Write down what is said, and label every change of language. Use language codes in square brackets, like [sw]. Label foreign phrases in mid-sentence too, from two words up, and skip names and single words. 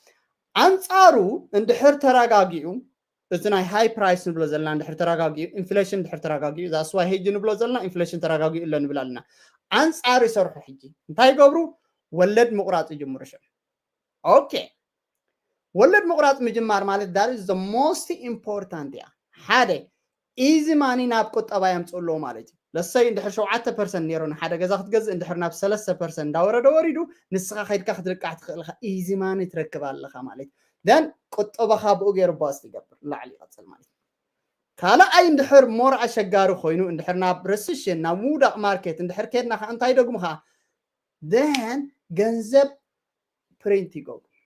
[ti] አንጻሩ እንድሕር ተረጋጊኡ እዚ ናይ [en] high price [ti] ንብሎ ዘለና እንድሕር ተረጋጊኡ ኢንፍሌሽን እንድሕር ተረጋጊኡ [en] that's why [ti] ሕጂ ንብሎ ዘለና ኢንፍሌሽን ተረጋጊኡ ኣሎ ንብል ኣለና አንጻሩ ይሰርሑ ሕጂ እንታይ ገብሩ ወለድ ምቁራፅ ይጅምሩ ሸ ኦኬ ወለድ ምቁራፅ ምጅማር ማለት [en] that is the most important [ti] ያ ሓደ [en] easy money [ti] ናብ ቁጠባ የምፅእሎ ማለት እዩ ለሰይ እንድሕር 7% ነይሩ ንሓደ ገዛ ክትገዝእ እንድሕር ናብ 3% እንዳወረደ ወሪዱ ንስኻ ከይድካ ክትልቃሕ ትኽእልካ [en] easy money [ti] ትረክብ ኣለኻ ማለት እዩ ደን ቁጠባኻ ብኡ ገይሩ ባስት ይገብር ላዕሊ ይቐፅል ማለት እዩ ካልኣይ እንድሕር ሞር ኣሸጋሪ ኮይኑ እንድሕር ናብ ረሲሽን ናብ ምውዳቕ ማርኬት እንድሕር ከድና ከዓ እንታይ ደግሞ ከዓ ደን ገንዘብ ፕሪንት ይገብሩ